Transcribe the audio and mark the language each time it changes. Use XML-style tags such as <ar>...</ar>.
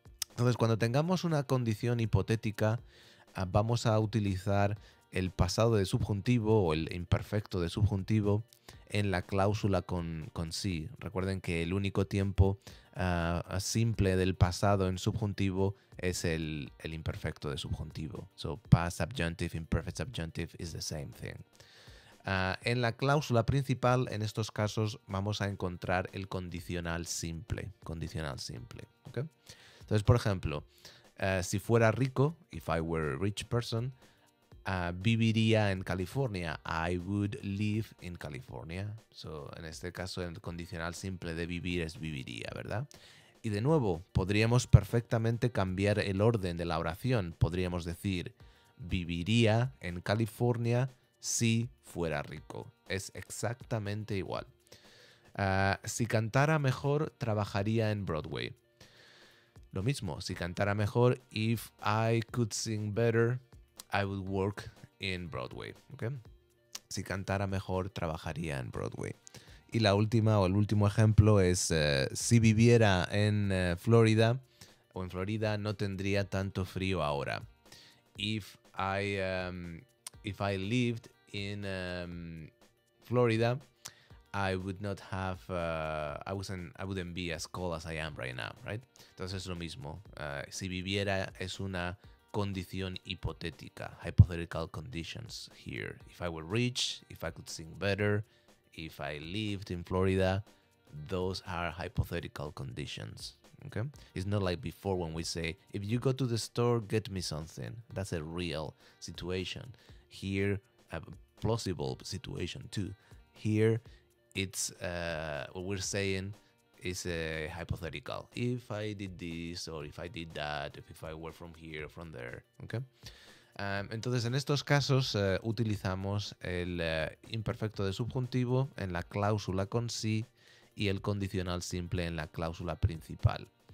<es>Entonces, cuando tengamos una condición hipotética, vamos a utilizar el pasado de subjuntivo o el imperfecto de subjuntivo en la cláusula con sí. Recuerden que el único tiempo simple del pasado en subjuntivo es el imperfecto de subjuntivo.</es> <en>So, past subjunctive, imperfect subjunctive is the same thing.</en> <es>En la cláusula principal, en estos casos, vamos a encontrar el condicional simple. Condicional simple. ¿Okay? Entonces, por ejemplo, si fuera rico,</es> <en>if I were a rich person,</en> <es>viviría en California.</es> <en>I would live in California.</en> <es>So, en este caso, el condicional simple de vivir es viviría, ¿verdad? Y de nuevo, podríamos perfectamente cambiar el orden de la oración. Podríamos decir, viviría en California si fuera rico. Es exactamente igual. Si cantara mejor, trabajaría en Broadway.</es> <en>Lo mismo, si cantara mejor, if I could sing better, I would work in Broadway. ¿Okay?</en> <es>Si cantara mejor, trabajaría en Broadway. Y la última o el último ejemplo es si viviera en Florida o en Florida no tendría tanto frío ahora.</es> <en>If I lived in Florida, I would not have, I wouldn't be as cold as I am right now, right?</en> <es>Entonces es lo mismo. Si viviera es una condición hipotética,</es> <en>hypothetical conditions here. If I were rich, if I could sing better, if I lived in Florida, those are hypothetical conditions. Okay? It's not like before when we say, if you go to the store, get me something. That's a real situation. Here, a plausible situation too. Here, it's what we're saying is a hypothetical. If I did this or if I did that, if I were from here, from there. Okay?</en> <es>Entonces, en estos casos utilizamos el imperfecto de subjuntivo en la cláusula con sí y el condicional simple en la cláusula principal.</es>